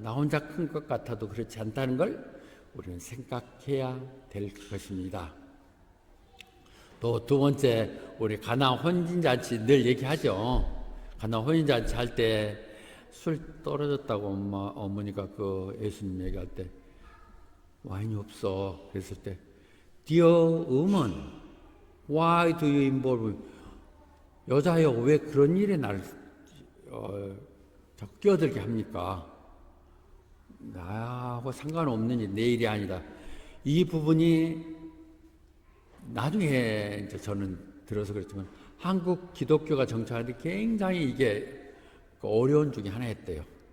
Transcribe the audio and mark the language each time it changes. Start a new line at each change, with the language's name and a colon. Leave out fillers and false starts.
Korean: 나 혼자 큰 것 같아도 그렇지 않다는 걸 우리는 생각해야 될 것입니다. 또 두 번째, 우리 가나 혼인잔치 늘 얘기하죠. 가나 혼인잔치 할 때 술 떨어졌다고 어머니가 그 예수님 얘기할 때 와인이 없어. 그랬을 때
English: Dear woman, why do you involve?
Korean: 여자여 왜 그런 일에 나를 자꾸 끼어들게 합니까? 나하고 상관없는 일, 내 일이 아니다. 이 부분이 나중에 이제 저는 들어서 그렇지만 한국 기독교가 정착하는데 굉장히 이게 어려운 중에 하나였대요.